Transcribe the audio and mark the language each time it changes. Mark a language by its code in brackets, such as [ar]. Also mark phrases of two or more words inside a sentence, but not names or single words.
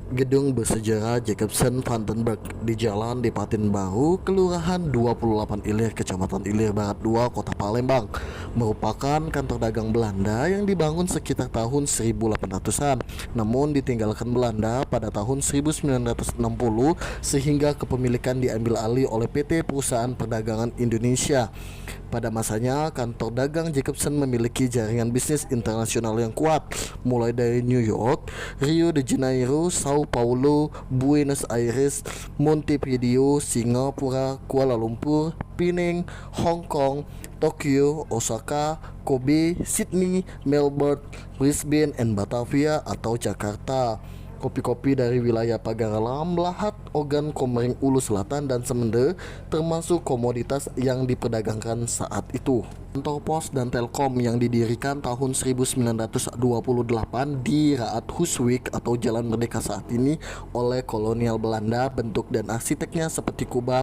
[id] Gedung bersejarah Jacobsen Vandenberg di Jalan Dipatin Baru, Kelurahan 28 Ilir, Kecamatan Ilir Barat 2, Kota Palembang, merupakan kantor dagang Belanda yang dibangun sekitar tahun 1800-an, namun ditinggalkan Belanda pada tahun 1960 sehingga kepemilikan diambil alih oleh PT Perusahaan Perdagangan Indonesia. Pada masanya, kantor dagang Jacobsen memiliki jaringan bisnis internasional yang kuat, mulai dari New York, Rio de Janeiro, Sao Paulo, Buenos Aires, Montevideo, Singapura, Kuala Lumpur, Penang, Hong Kong, Tokyo, Osaka, Kobe, Sydney, Melbourne, Brisbane, and Batavia atau Jakarta. Kopi-kopi dari wilayah Pagaralam, Lahat, Ogan, Komering Ulu Selatan, dan Semende termasuk komoditas yang diperdagangkan saat itu. Kantor pos dan telkom yang didirikan tahun 1928 di Raad Huswijk atau Jalan Merdeka saat ini oleh kolonial Belanda, bentuk dan arsiteknya seperti kubah.